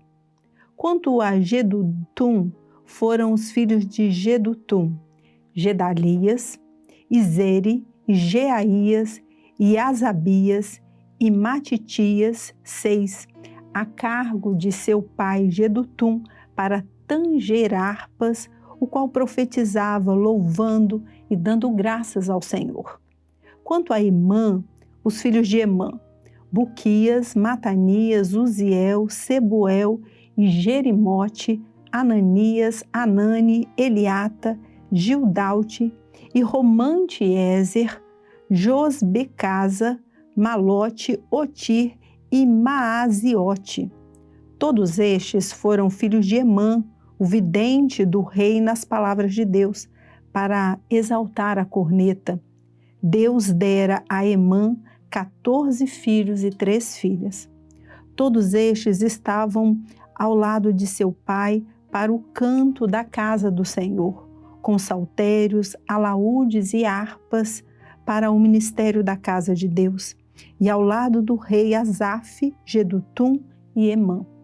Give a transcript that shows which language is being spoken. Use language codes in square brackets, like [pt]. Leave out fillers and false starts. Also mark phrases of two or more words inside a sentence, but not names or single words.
[pt] Quanto a Gedutum, foram os filhos de Gedutum, Gedalias, Izeri, Jeaías, e Asabias e Matitias, 6, a cargo de seu pai Gedutum, para tanger harpas, o qual profetizava louvando e dando graças ao Senhor. Quanto a Emã, os filhos de Emã, Buquias, Matanias, Uziel, Sebuel e Jerimote, Ananias, Anani, Eliata, Gildaute e Romante-Ezer, Josbecasa, Malote, Otir e Maaziote. Todos estes foram filhos de Emã, o vidente do rei nas palavras de Deus, para exaltar a corneta. Deus dera a Emã 14 filhos e 3 filhas. Todos estes estavam ao lado de seu pai para o canto da casa do Senhor, com saltérios, alaúdes e harpas para o ministério da casa de Deus, e ao lado do rei Asaf, Gedutum e Emã.